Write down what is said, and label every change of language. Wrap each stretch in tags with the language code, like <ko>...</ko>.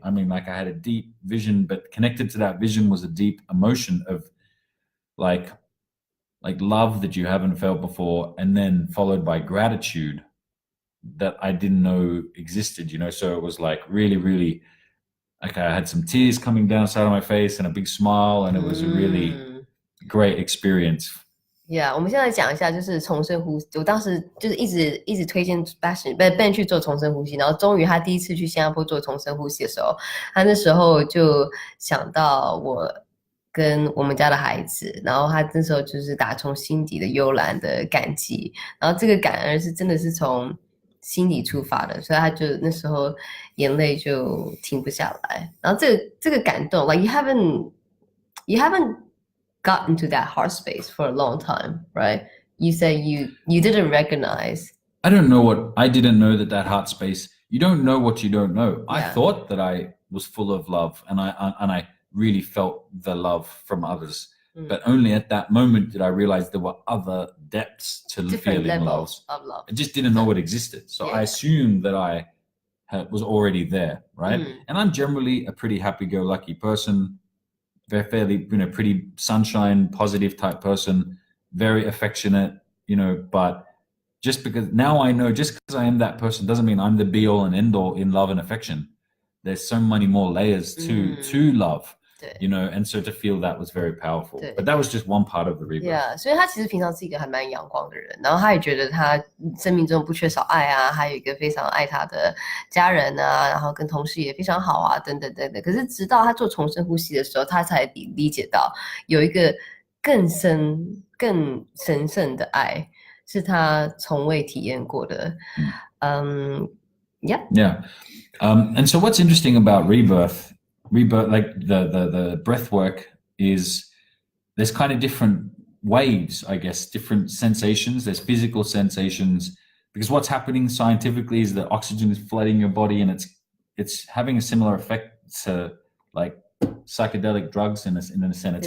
<en>I mean, like I had a deep vision, but connected to that vision was a deep emotion of like love that you haven't felt before, and then followed by gratitude that I didn't know existed, so it was like really, really, like I had some tears coming down the side of my face and a big smile, and it was a really great experience.</en> <zh>Yeah， 我们现在讲一下，就是重生呼吸。我当时就是一直推荐 Ben 去做重生呼吸，然后终于他第一次去新加坡做重生呼吸的时候，他那时候就想到我跟我们家的孩子，然后他那时候就是打从心底的悠然的感激，然后这个感恩是真的是从心里出发的，所以他就那时候眼泪就停不下来。然后这个感动</zh> <en>，like you haven't got into that heart space for a long time, right? You say you didn't recognize. I didn't know that heart space. You don't know what you don't know. Yeah. I thought that I was full of love, and I really felt the love from others. But only at that moment did I realize there were other depths to different feeling levels of love. I just didn't know it existed. So I assumed that I was already there, right? And I'm generally a pretty happy-go-lucky person. Very fairly, pretty sunshine, positive type person, very affectionate, but just because now I know, just because I am that person doesn't mean I'm the be all and end all in love and affection. There's so many more layers to love, and so to feel that was very powerful. But that was just one part of the rebirth.</en> <zh>Yeah, 所以他其实平常是一个还蛮阳光的人，然后他也觉得他生命中不缺少爱啊，还有一个非常爱他的家人啊，然后跟同事也非常好啊，等等等等。可是直到他做重生呼吸的时候，他才理解到有一个更深、更神圣的爱是他从未体验过的。</zh> <en>Yeah. And so what's interesting about rebirth, like the breath work, is there's kind of different waves, I guess, different sensations. There's physical sensations, because what's happening scientifically is that oxygen is flooding your body, and it's having a similar effect to like psychedelic drugs in a sense.</en>